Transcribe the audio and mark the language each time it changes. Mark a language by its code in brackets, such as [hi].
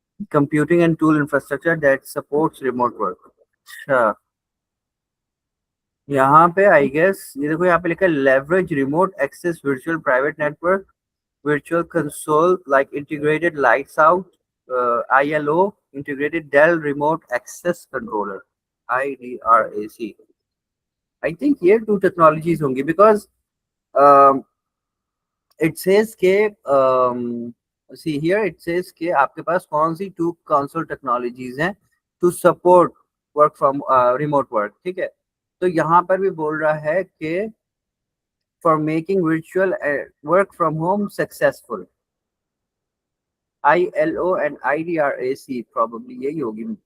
[en] Computing and tool infrastructure that supports remote work. [hi] अच्छा, यहाँ पे [en] I guess [hi] ये देखो यहाँ पे लिखा है [en] leverage remote access virtual private network, virtual console like integrated lights out, ILO, integrated Dell remote access controller, IDRAC. I think ये two technologies [hi] होंगी [en] because um, it says के see here it says [hi] कि आपके पास कौन सी [en] two console technologies हैं to support work from remote work. [hi] ठीक है, तो यहाँ पर भी बोल रहा है कि [en] for making virtual work from home successful. [hi] ILO and IDRAC probably यही होगी.